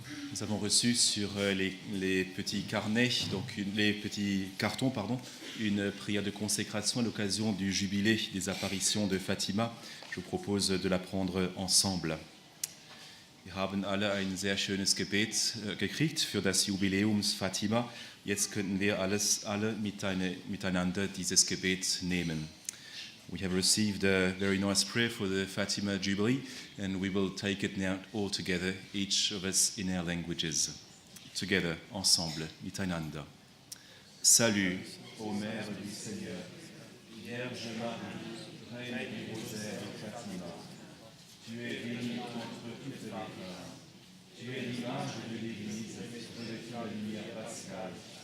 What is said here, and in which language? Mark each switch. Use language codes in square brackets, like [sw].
[fr] Nous avons reçu sur les petits carnets, les petits cartons, une prière de consécration à l'occasion du jubilé des apparitions de Fatima. Je vous propose de la prendre ensemble. [de] Wir haben alle ein sehr schönes Gebet gekriegt für das Jubiläum Fatima. Jetzt könnten wir alle miteinander dieses Gebet nehmen. [en] We have received a very nice prayer for the Fatima Jubilee, and we will take it now all together, each of us in our languages. Together, ensemble, miteinander. [fr] Salut, ô Mère du Seigneur, Vierge Marie, Reine du rosaire de Fatima. Tu es bénie entre toutes les femmes. Tu es l'image de l'Église, revêtue de lumière pascale.